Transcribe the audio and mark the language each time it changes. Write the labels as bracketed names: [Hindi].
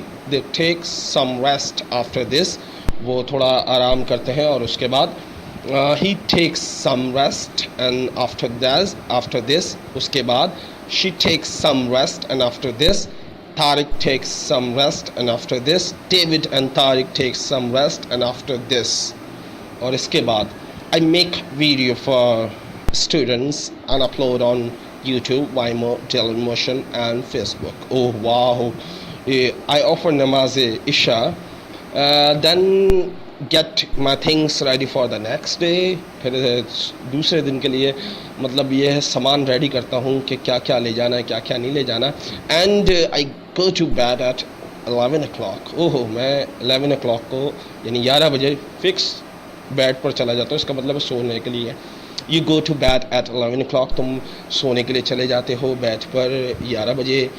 [English] they take some rest after this, [Urdu] وہ تھوڑا آرام کرتے ہیں, اور اس کے بعد [English] he takes some rest, and after this [Urdu] اس کے بعد [English] she takes some rest, and after this Tariq takes some rest, and after this David and Tariq takes some rest, and after this, اور اس کے بعد I make video for students and upload on YouTube, Vimeo, Dailymotion and Facebook. Oh wow, I offer namaz isha, then get my things ready for the next day. [Urdu] پھر دوسرے دن کے لیے مطلب یہ ہے سامان ریڈی کرتا ہوں کہ کیا کیا لے جانا ہے, کیا کیا نہیں لے جانا. [English] And I go to bed at 11 o'clock. [Urdu] اوہ, میں 11 o'clock کو یعنی 11 بجے فکس بیڈ پر چلا جاتا ہوں. اس کا مطلب ہے سونے کے لیے. [English] you go to bed at 11 o'clock, [Urdu] تم سونے کے لیے چلے جاتے ہو بیڈ پر 11 بجے.